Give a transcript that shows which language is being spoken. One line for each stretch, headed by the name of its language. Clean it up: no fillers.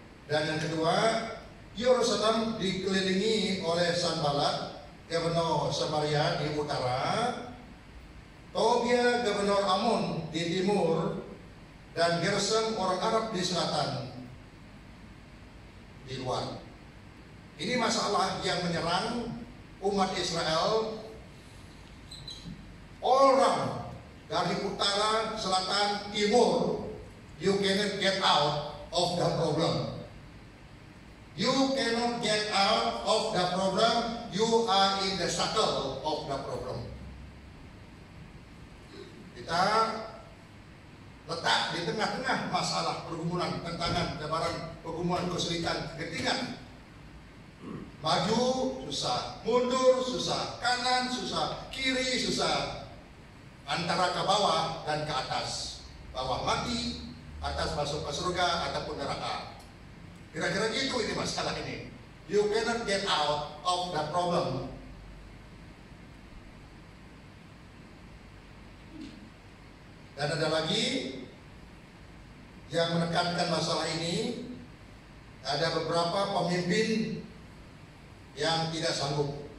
Indonesian: Dan yang kedua, Yerusalem dikelilingi oleh Sanballat, gubernur Samaria di utara, Tobia, gubernur Ammon di timur, dan Gesem orang Arab di selatan, di luar. Ini masalah yang menyerang umat Israel, orang dari utara, selatan, timur.
English: You cannot get out of the problem. You cannot get out of the problem. You are in the circle of the problem.
Indonesian: Kita letak di tengah-tengah masalah pergumulan, tantangan, cabaran, pergumulan, kesulitan, kegentingan. Maju susah, mundur susah, kanan susah, kiri susah, antara ke bawah dan ke atas. Bawah mati, atas masuk ke surga ataupun neraka. Kira-kira gitu ini masalah ini.
English: you cannot get out of that problem.
Indonesian: Dan ada lagi yang menekankan masalah ini, ada beberapa pemimpin yang tidak sanggup.